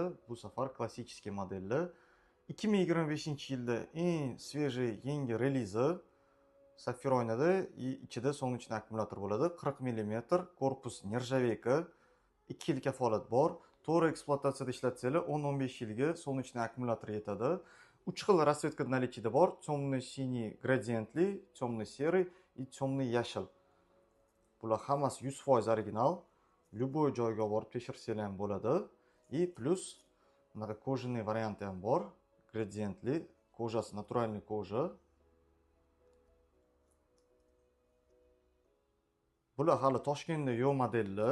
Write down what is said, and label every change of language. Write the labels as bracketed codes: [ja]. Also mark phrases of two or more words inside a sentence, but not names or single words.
[uz] Bu safar klassический modelli. 2025-yilda eng свежий yangi relizi Sapphire oynada, ichida солнечный akkumulyator bo'ladi. 40 mm, korpus nержавейка, 2 yil kafolat bor. To'g'ri ekspluatatsiyada ishlatsanglar 10-15 yilga солнечный akkumulyator yetadi. 3 xil rasvetka наличиеda bor: [ru] темный синий gradientli, темный серый и темный yashil. [uz] Bular hammasi 100% original. Любой joyga borib tekshirsanglar ham bo'ladi. И plus bunaqa кожаный varianti ham bor. Gradientli, kojasi [ru] натуральный кожа. [uz] Bular hali Toshkentda yo'q modellar.